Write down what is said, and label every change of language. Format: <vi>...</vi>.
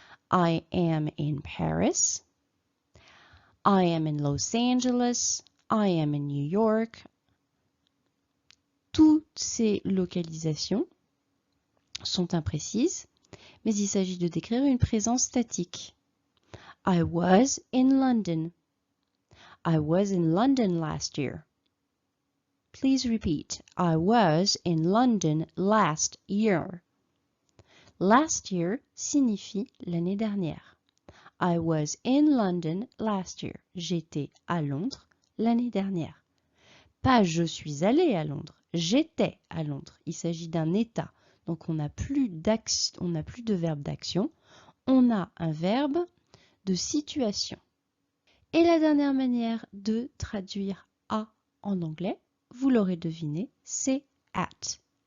<en>I am in Paris. I am in Los Angeles. I am in New York.</en> <fr>Toutes ces localisations sont imprécises, mais il s'agit de décrire une présence statique.</fr> <en>I was in London. I was in London last year. Please repeat. I was in London last year. Last year</en> <fr>signifie l'année dernière.</fr> <en>I was in London last year.</en> <fr>J'étais à Londres l'année dernière. Pas je suis allé à Londres, j'étais à Londres. Il s'agit d'un état. Donc on n'a plus de verbe d'action, on a un verbe de situation. Et la dernière manière de traduire à en anglais, vous l'aurez deviné, c'est at.</fr>